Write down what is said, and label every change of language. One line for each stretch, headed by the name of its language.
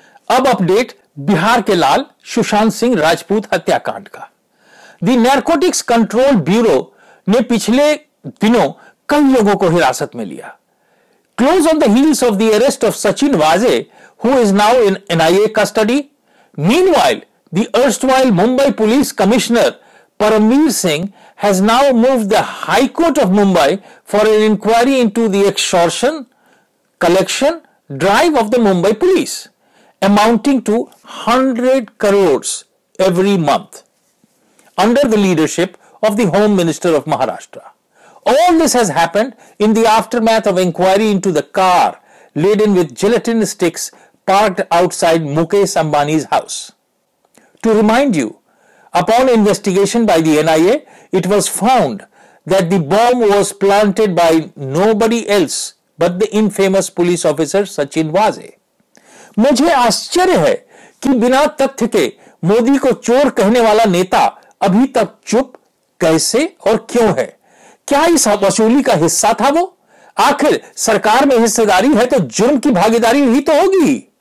Hindi: अब अपडेट बिहार के लाल सुशांत सिंह राजपूत हत्याकांड का। द नारकोटिक्स कंट्रोल ब्यूरो ने पिछले दिनों कई लोगों को हिरासत में लिया।
English: Close on the heels of the arrest of Sachin Waze, who is now in NIA custody. Meanwhile, the erstwhile Mumbai Police Commissioner Paramveer Singh has now moved the High Court of Mumbai for an inquiry into the extortion collection drive of the Mumbai Police, amounting to 100 crores every month, under the leadership of the Home Minister of Maharashtra. All this has happened in the aftermath of inquiry into the car laden with gelatin sticks parked outside Mukesh Ambani's house. To remind you, upon investigation by the NIA, it was found that the bomb was planted by nobody else but the infamous police officer Sachin Waze.
Hindi: मुझे आश्चर्य है कि बिना तथ्य के मोदी को चोर कहने वाला नेता अभी तक चुप कैसे और क्यों है? क्या इस वसूली का हिस्सा था वो? आखिर सरकार में हिस्सेदारी है तो जुर्म की भागीदारी ही तो होगी।